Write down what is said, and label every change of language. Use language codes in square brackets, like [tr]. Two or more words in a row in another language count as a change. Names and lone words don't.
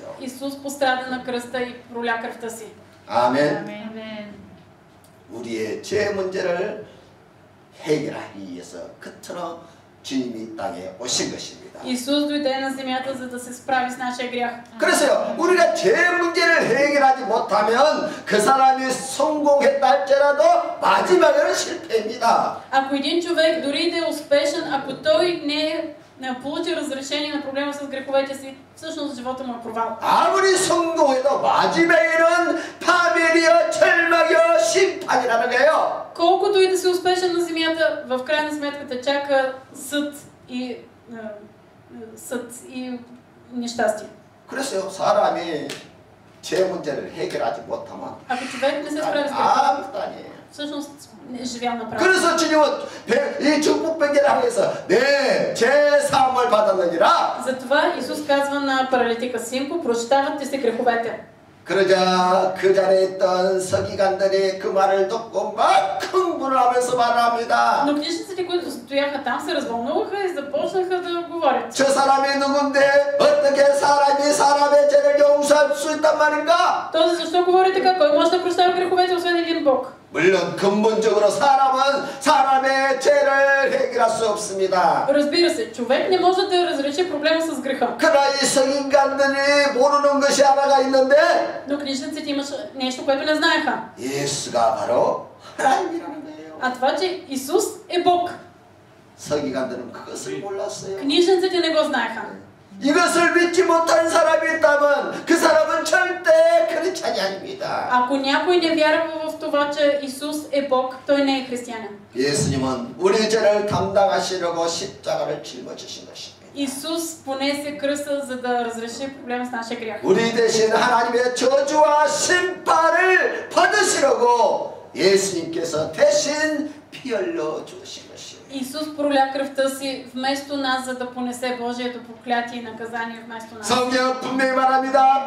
[bg] Исус пострада на кръста и проля кръвта си. [ko] 아멘. [bg] Амен. [ko] 우리의 죄 문제를 해결하기 위해서 그토록 주님이 이 땅에 오신 것입니다. [bg] Исус дойде на земята, за да се справи с нашия грях. [ko] 그래서요, 우리가 죄 문제를 해결하지 못하면 그 사람이 성공했다 할지라도 마지막에는 실패입니다. [bg] Ако един човек дори да е успешен, ако той не получи разрешение на проблема с греховете си, всъщност живота му е провал. [ko] 아무리 성공해도 마지막에는 파멸이요, 절망이요, 심판이라는 거예요. [bg] Колкото и да си успешен на земята, в крайна сметка те чака съд и нещастие. [ko] 그래서요, 사람이 죄 문제를 해결하지 못하면 [bg] Ако човек не се справи с греха, [ko] 아무것도 아니에요. [bg] всъщност не е живял направо. [ko] 그래서 주님은 이 축복병제를 하면서 내 죄 사함을 받았느니라. [bg] Затова Исус казва на паралитика: Синко, прощават ти се греховете. [ko] 그러자 그 자리에 있던 서기관들이 그 말을 듣고 막 흥분을 하면서 말합니다. [bg] Но книжниците, които стояха там, се развълнуваха и започнаха да говорят. [ko] 저 사람이 누군데 어떻게 사람이 사람의 죄를 용서할 수 있단 말인가? [bg] Този защо говори така? Кой може да прощава греховете, освен един Бог? [ko] 물론 근본적으로 사람은 사람의 죄를 해결할 수 없습니다. [bg] Разбира се, човек не може да разреши проблема с греха. [ko] 그러나 이 서기관들이 모르는 것이 하나가 있는데 [bg] Но книжниците имаше нещо, което не знаеха. [ko] 예수가 바로 하나님이라는 거예요. [bg] А това, че Исус е Бог. [ko] 서기관들은 그것을 몰랐어요. [bg] Книжниците не го знаеха. [ko] 이것을 믿지 못한 사람이 있다면 그 사람은 절대 크리스찬이 아닙니다. [bg] Ако някой не вярва в това, че Исус е Бог, той не е християнин. [ko] 예수님은 우리 죄를 담당하시려고 십자가를 짊어지신 것입니다. [bg] Исус понесе кръста, за да разреши проблема с нашия грях. [ko] 우리 대신 하나님의 저주와 심판을 받으시려고 예수님께서 대신 피 흘려 주신 것입니다. [bg] Исус проля кръвта си вместо нас, за да понесе Божието проклятие и наказание вместо нас. [ko] 성경 분명히 말합니다.